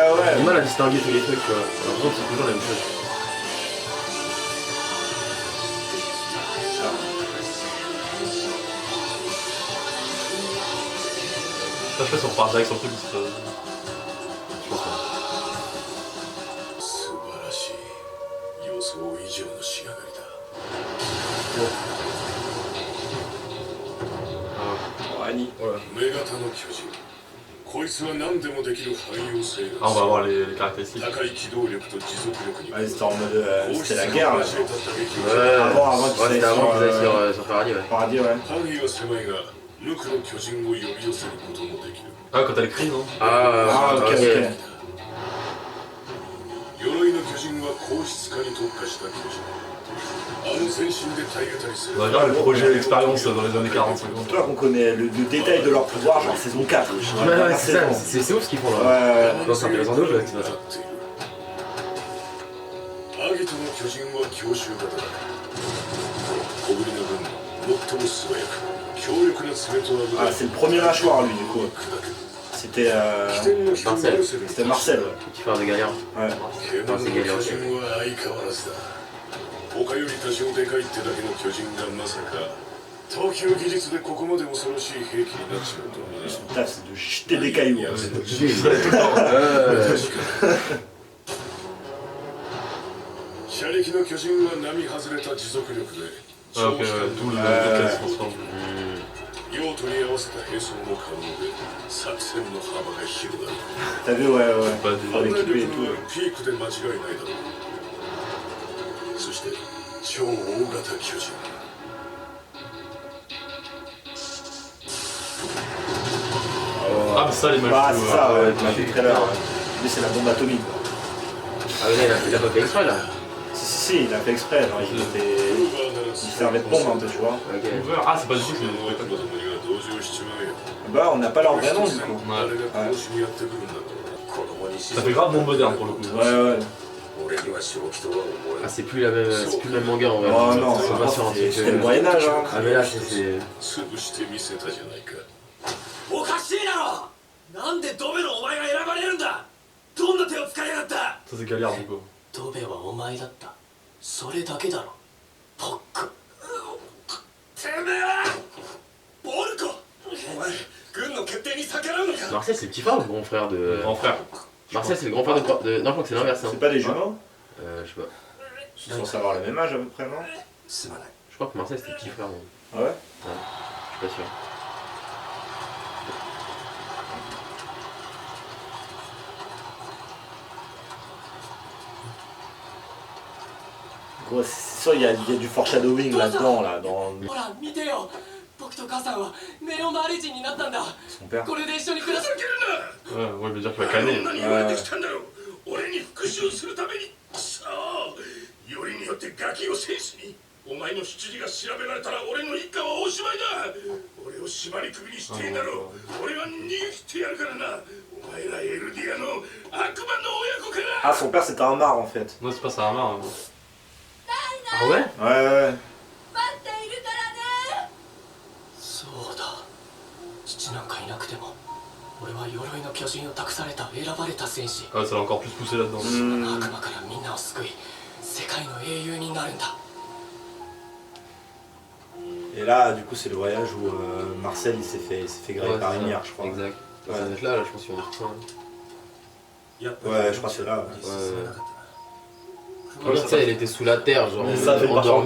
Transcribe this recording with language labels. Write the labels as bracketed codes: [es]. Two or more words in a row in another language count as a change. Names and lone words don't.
[fr] J'ai ouais. du mal à distinguer tous les trucs, tu vois. J'ai l'impression que c'est toujours la même chose. Ça, je sais pas si on repart direct sur le truc, c'est pas. Je pense pas. [ja] 素晴らしい予想以上の仕上がりだ Annie. 女型の巨人こいつは何でもできる汎用性 [fr] Ah, on va [ja] が [fr] voir les caractéristiques. [ja] 高い機動力と持続力に [fr] Ouais, c'était en mode. C'était la guerre là. Ouais, Avant ouais, qu'ils c'était aillent avant qu'ils aillent sur, sur Paradis, ouais. Paradis, ouais. [ja] 範囲は狭いが無垢の巨人を呼び寄せることもできる [fr] Ah, quand elle crie, non? Ah, ok, ok. [ja] 鎧の巨人は硬質化に特化した巨人あの全身で体当たりする [fr] On va dire le projet d'expérience dans les années 40-50. Toi qu'on connaît le détail de leur pouvoir, genre saison 4. Ouais, ouais, c'est ça, c'est ouf ce qu'ils font là. Ouais, Non, c'est intéressant de jouer, c'est ça. [ja] アギトの巨人は強襲型だ小ぶりの分最も素早く強力な爪と油 [fr] Ah, c'est le premier mâchoire lui du coup. [ja] 砕く [fr] C'était. [ja] 起点の人を [fr] Marcel. [ja] 寄せる [fr] C'était Marcel, ouais. Petit frère de Galère. Ouais. [ja] 獣の巨人は相変わらずだ他より多少でかいってだけの巨人がまさか投球技術でここまで恐ろしい兵器になっちまうとはな [fr] Putain, c'est de jeter des cailloux. Hein. Ouais. [ja] 車力の巨人は並外れた持続力で [fr] Ah, ok, ouais, tout le lequel se transforme. [ja] 用途に合わせた並走も可能で作戦の幅が広がる [fr] T'as vu, ouais, ouais. Pas des- [ja] あれ能 [fr] équipé et [ja] 力 [fr] tout. [ja] のピークで間違いないだろうそして超大型巨人 [fr] Ah, mais ça, les mecs. Ah, c'est ça, ouais, ouais, tu m'as fait ouais. tout à l'heure. Lui, c'est la bombe atomique. Quoi. Ah, mais là, il a pas fait exprès là. Si, il a fait exprès. Genre, il servait de bombe un peu, tu vois. Ok. Ah, c'est pas du tout, [ja] 巨人の若者どもには同情しちまうよ [fr] Bah, on n'a pas leur vrai nom du coup. [ja] あれが殺しにやってくるんだろう子供に [fr] Ça fait grave monde moderne pour le coup. Ouais, ouais. [ja] 俺には正気とは思え [fr] Ah, c'est plus la même, c'est plus le même manga en vrai. Oh non, c'est pas sur un truc. c'était le Moyen-Âge. Hein. Ah, mais là, c'est. [ja] 潰してみせたじゃないかおかしいだろなんでドベのお前が選ばれるんだどんな手を使いやがった [fr] Ça, c'est galère, du coup. [ja] ドベはお前だったそれだけだろポックてめえはボルコお前軍の決定に逆らうのか [fr] Marcel, c'est le petit frère ou le grand frère de. Grand frère. Marcel, c'est le grand frère de. Non, je crois que c'est l'inverse. Hein. C'est pas des jumeaux? Je sais pas. Ils sont censés avoir le même âge à peu près, non? [ja] すまない [fr] Je crois que Marcel, c'était le petit frère. Moi. Ah ouais? Je suis pas sûr. Gros, c'est sûr, il y a du foreshadowing là-dedans, là, dans [ja] ほら見てよ僕と母さんはネオマーレ人になったんだ [fr] son père. [ja] これで一緒に暮らす [fr] Ouais, ouais, veut dire qu'il va canner. [ja] 女に言われてきたんだろう俺に復讐するためにそうよりによってガキを戦士にお前の出自が調べられたら俺の一家はおしまいだ俺を縛り首にしていいだろう俺は逃げ切ってやるからなお前らエルディアの悪魔の親子か [fr] Ah, son père c'était un mar en fait. Non, c'est pas ça, Hamar. Ah ouais? Ouais, ouais. [ja] 待っているからねそうだ父なんかいなくても俺は鎧の巨人を託された選ばれた戦士 [fr] Ah, ça l'a encore plus poussé là-dedans. [ja] 悪魔からみんなを救い世界の英雄になるんだ [fr] Et là, du coup, c'est le voyage où Marcel il s'est fait griller Ouais, par c'est une ça. mire, je crois. Exact. Ouais. Ça doit être là, je pense qu'il y en a tout ça. Hein. Ouais, je crois que c'est là. Ouais. [ja] 進めなかったな [fr] Tu sais, elle était sous la terre, genre Mais ça fait endormie